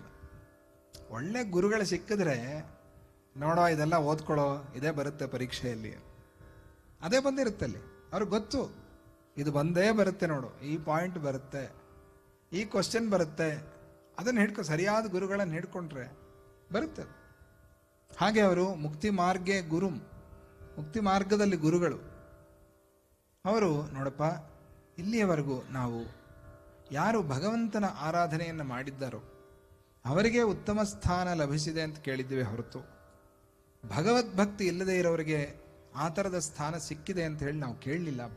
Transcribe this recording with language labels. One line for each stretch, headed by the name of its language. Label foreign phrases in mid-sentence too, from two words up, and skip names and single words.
Kannada: ಒಳ್ಳೆ ಗುರುಗಳು ಸಿಕ್ಕಿದ್ರೆ, ನೋಡೋ ಇದೆಲ್ಲ ಓದ್ಕೊಳ್ಳೋ, ಇದೇ ಬರುತ್ತೆ ಪರೀಕ್ಷೆಯಲ್ಲಿ, ಅದೇ ಬಂದಿರುತ್ತಲ್ಲಿ. ಅವ್ರಿಗೆ ಗೊತ್ತು ಇದು ಬಂದೇ ಬರುತ್ತೆ, ನೋಡು ಈ ಪಾಯಿಂಟ್ ಬರುತ್ತೆ, ಈ ಕ್ವಶನ್ ಬರುತ್ತೆ, ಅದನ್ನು ಹಿಡ್ಕೊ, ಸರಿಯಾದ ಗುರುಗಳನ್ನು ಹಿಡ್ಕೊಂಡ್ರೆ ಬರುತ್ತೆ. ಹಾಗೆ ಅವರು
Sanskrit: ಮುಕ್ತಿ ಮಾರ್ಗೆ ಗುರುಂ,
Kannada: ಮುಕ್ತಿ ಮಾರ್ಗದಲ್ಲಿ ಗುರುಗಳು. ಅವರು ನೋಡಪ್ಪ, ಇಲ್ಲಿಯವರೆಗೂ ನಾವು ಯಾರು ಭಗವಂತನ ಆರಾಧನೆಯನ್ನು ಮಾಡಿದ್ದಾರೋ ಅವರಿಗೆ ಉತ್ತಮ ಸ್ಥಾನ ಲಭಿಸಿದೆ ಅಂತ ಕೇಳಿದ್ದೇವೆ ಹೊರತು ಭಗವದ್ಭಕ್ತಿ ಇಲ್ಲದೆ ಇರೋರಿಗೆ ಆ ಥರದ ಸ್ಥಾನ ಸಿಕ್ಕಿದೆ ಅಂತ ಹೇಳಿ ನಾವು ಕೇಳಲಿಲ್ಲಪ್ಪ.